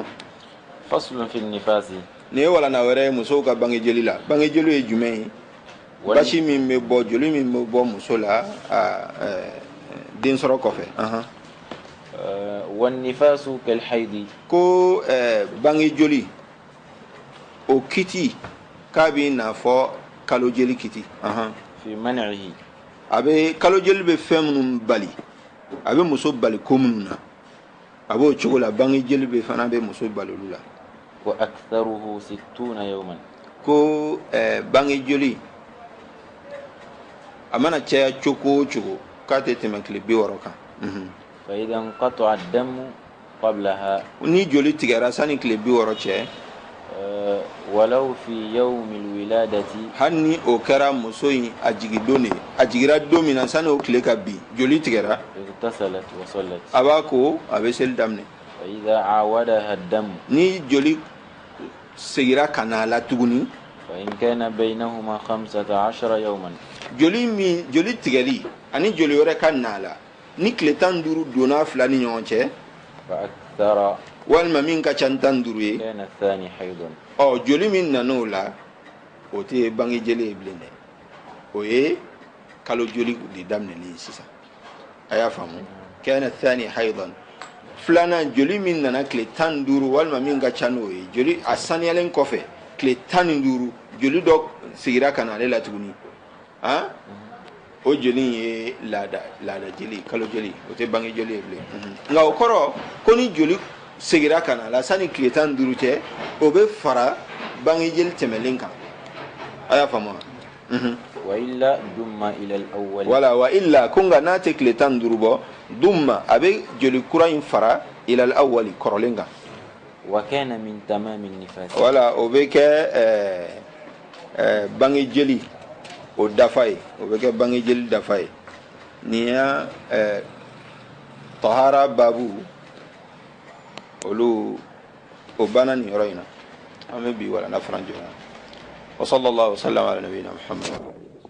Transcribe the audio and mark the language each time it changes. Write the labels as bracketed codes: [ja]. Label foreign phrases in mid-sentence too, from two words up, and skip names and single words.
[ar] فصل في النفاس [bm] nin ye walana wɛrɛ ye musow ka bange jeli la bange jeli ye jumɛn ye basi min bɛ bɔ joli min bɛ bɔ muso la den sɔrɔ kɔfɛ [ar] والنفاس كالحيض [bm] ko bange joli o kiti k'a bɛ n'a fɔ kalo jeli kiti [ar] في منعه [bm] a bɛ kalo jeli bɛ fɛn minnu bali a bɛ muso bali ko minnu na a b'o cogo la bange jeli bɛ fana bɛ muso bali olu la [ar] وأكثره 60 يوما [bm] ko bange joli a mana caya cogo o cogo k'a tɛ tɛmɛ tile 60 kan [ar] فإذا انقطع الدم قبلها [bm] ni joli tigɛra sani tile 60 cɛ [ar] ولو في يوم الولادة [bm] hali ni o kɛra muso in a jigi don de a jigira don min na sani o tile ka bin joli tigɛra [ar] اغتسلت وصلت [bm] a b'a ko a bɛ seli daminɛ [ar] فإذا عاودها الدم [bm] ni joli segira ka na la tuguni [ar] فإن كان بينهما 15 يوما [bm] joli tigɛli ani joli wɛrɛ ka na la ni tile 15 donna fila ni ɲɔgɔn cɛ [ar] فأكثر [bm] walima min ka ca 15 ye [ar] كان الثاني حيضا [bm] joli min nan'o la o tɛ bange jeli ye bilen dɛ o ye kalo joli de daminɛlen sisan a y'a faamu [ar] كان الثاني حيضا [bm] filanan joli min nana tile 15 walima min ka ca n'o ye joli a saniyalen kɔfɛ tile 15 joli dɔ sigira ka na ale la tuguni o joli ye laada jeli kalo jeli o tɛ bange jeli ye bilen nka o kɔrɔ ko ni joli segira ka na la sani tile 15 cɛ o bɛ fara bange jeli tɛmɛlen kan a y'a faamu [ar] وإلا دم إلى الأول [bm] wala [ar] وإلا [bm] ko nka n'a tɛ tile 15 bɔ dumma a bɛ joli kura in fara [ar] إلى الأول [bm] kɔrɔlen kan [ar] وكان من تمام النفاس [bm] wala o bɛ kɛ bange jeli o dafa ye o bɛ kɛ bange jeli dafa ye nin ya tahara babu olu o banna nin yɔrɔ in na an bɛ bi wala na faranjɛ [ar] وصلى الله عليه وسلم على نبينا محمد